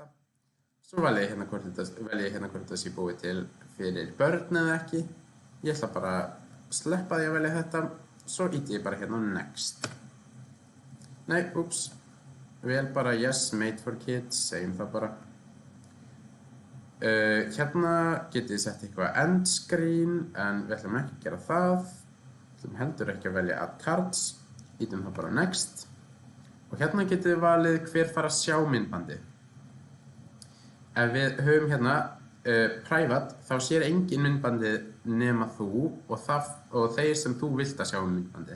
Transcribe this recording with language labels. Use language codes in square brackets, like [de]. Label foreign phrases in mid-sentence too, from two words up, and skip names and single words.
[is] Svo velja ég hérna hvort þetta sé búið til fyrir börn eða ekki. Ég ætla bara að sleppa því að velja þetta. Svo íti ég bara hérna á Next. Nei, ups. Vel bara [en] Yes, Made for Kids, [is] segjum það bara. Hérna getið þið sett eitthvað [en] end screen, [is] en við ætlum ekki að gera það. Við ætlum heldur ekki að velja [en] Add Cards. [is] Ítum það bara Next. Og hérna getið þið valið hver fara að sjá myndbandið. Ef við höfum hérna private, þá sér engin myndbandið nema þú og þeir sem þú vilt að sjá myndbandið.